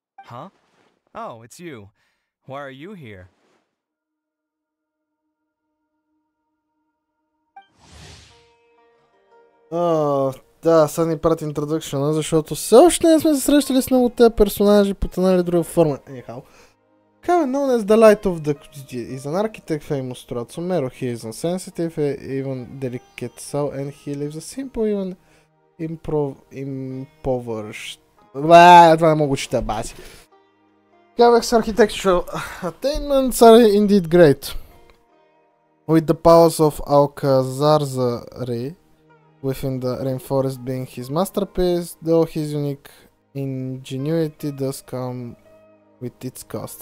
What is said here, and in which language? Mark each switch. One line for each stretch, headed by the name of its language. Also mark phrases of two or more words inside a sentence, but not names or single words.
English: Huh? Oh, it's you. Why are you here?
Bulgarian: Да, сега ни прати интродукшена, защото все още не сме се срещали с много от тези персонажи по една или друга форма.
English: Anyhow. Kind known as the light of the... is an architect famous throughout Sumeru. He is insensitive, even delicate soul, and he lives a simple, even impoverished...
Bulgarian: това не мога чета, баси.
English: Kavak's architectural attainments are indeed great. With the powers of Alcazar'Zari within the rainforest being his masterpiece, though his unique ingenuity does come with its costs.